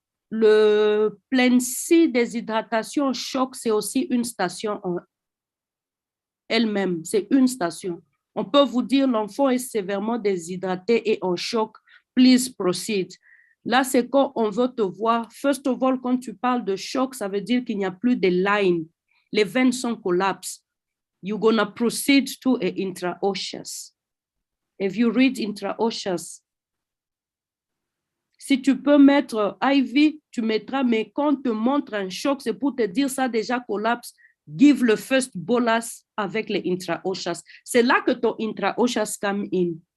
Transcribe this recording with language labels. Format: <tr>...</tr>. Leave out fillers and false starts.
<fr>Le plan C déshydratation choc, c'est aussi une station en elle-même. C'est une station. On peut vous dire l'enfant est sévèrement déshydraté et en choc.</fr> <en>Please proceed.</en> <fr>Là, c'est quand on veut te voir.</fr> <en>First of all,</en> <fr>quand tu parles de choc, ça veut dire qu'il n'y a plus de line. Les veines sont collapsées.</fr> <en>You're gonna proceed to a intraosseous. If you read intraosseous,</en> <fr>si tu peux mettre IV, tu mettras, mais quand on te montre un choc, c'est pour te dire ça déjà collapse. Give le first bolus avec les intraosseous. C'est là que ton intraosseous</fr> <en>come in.</en>